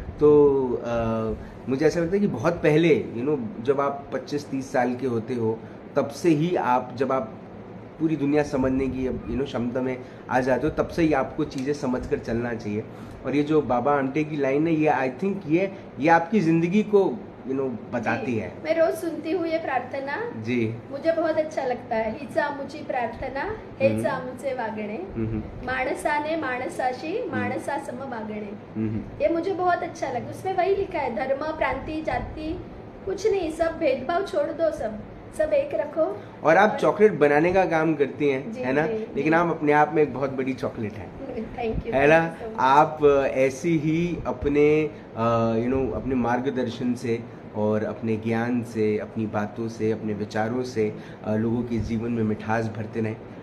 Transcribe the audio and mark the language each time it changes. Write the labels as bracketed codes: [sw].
[hi] तो मुझे ऐसा लगता है कि बहुत पहले जब आप 25-30 साल के होते हो, तब से ही आप, जब आप पूरी दुनिया समझने की क्षमता में आ जाते हो, तब से ही आपको चीज़ें समझ कर चलना चाहिए। और ये जो बाबा आमटे की लाइन है, ये आई थिंक ये आपकी ज़िंदगी को बताती है। मैं रोज सुनती हूँ ये प्रार्थना जी, मुझे बहुत अच्छा लगता है। [mr] हीच आमुची प्रार्थना, हेच आमुचे वागणे, माणसाने माणसाशी माणसा सम वागणे। [hi] ये मुझे बहुत अच्छा लगा। उसमें वही लिखा है, धर्म, प्रांति, जाति कुछ नहीं, सब भेदभाव छोड़ दो, सब एक रखो। और आप चॉकलेट बनाने का काम करती हैं, है ना, लेकिन आप अपने आप में एक बहुत बड़ी चॉकलेट है। थैंक यू, है ना। आप ऐसी ही अपने अपने मार्गदर्शन से और अपने ज्ञान से, अपनी बातों से, अपने विचारों से लोगों के जीवन में मिठास भरते रहें।